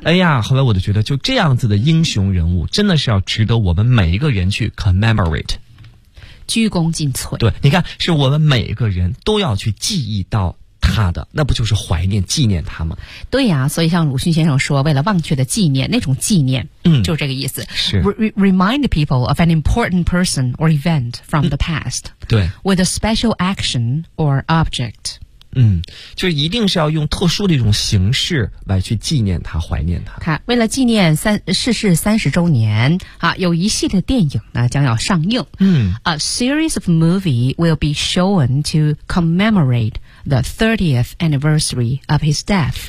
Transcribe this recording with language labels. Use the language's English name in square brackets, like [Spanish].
[Chinese] 哎呀，后来我就觉得就这样子的英雄人物真的是要值得我们每一个人去 commemorate。鞠躬尽瘁。对，你看，是我们每一个人都要去记忆到他的，那不就是怀念纪念他吗？对呀，所以像鲁迅先生说，为了忘却的纪念，那种纪念，嗯，就是这个意思。是 [English] remind people of an important person or event from the past。 [Chinese] 对 [English] ，with a special action or object。 [Chinese] 嗯，就一定是要用特殊的一种形式来去纪念他，怀念他。看，为了纪念逝世30周年啊，有一系列电影呢将要上映。嗯 [English] ，A series of movie will be shown to commemorate the 30th anniversary of his death。